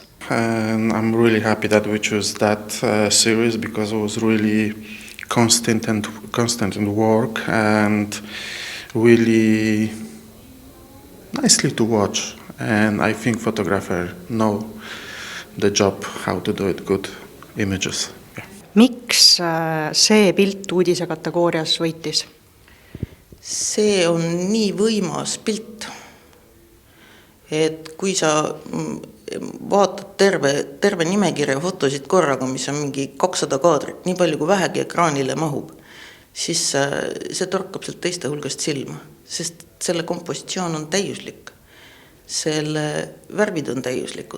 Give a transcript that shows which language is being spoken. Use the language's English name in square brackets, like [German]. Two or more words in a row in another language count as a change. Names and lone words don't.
[English] I'm really happy that we chose that series because it was really constant in work and really nicely to watch, and I think photographers know the job how to do it, good images. Yeah. [Estonian] Miks see pilt uudise kategoorias võitis? See on nii võimas pilt, et kui sa vaatad terve nimekirja fotosid korraga, mis on mingi 200 kaadrit, nii palju kui vähegi ekraanile mahub, siis see torkab sealt teiste hulgast silma, sest selle kompositsioon on täiuslik, selle värvid on täiuslikud.